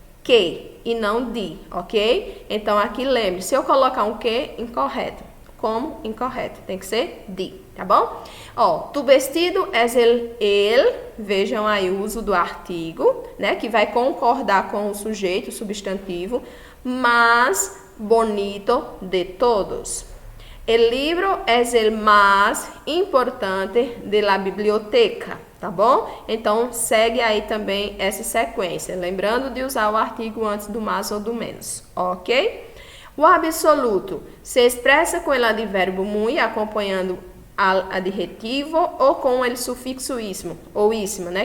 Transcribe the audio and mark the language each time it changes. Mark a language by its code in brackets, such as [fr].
[pt] Que e não de, ok? Então aqui lembre, se eu colocar um que, incorreto. Como? Incorreto. Tem que ser de, tá bom? Ó, [es] tu vestido es el, [pt] vejam aí o uso do artigo, né? Que vai concordar com o sujeito, o substantivo, [es] mas bonito de todos. El libro es el más importante de la biblioteca, [pt] tá bom? Então, segue aí também essa sequência, lembrando de usar o artigo antes do mais ou do menos, ok? O absoluto se expressa com o advérbio muy acompanhando al adjetivo ou com o sufixo ismo ou isma, né?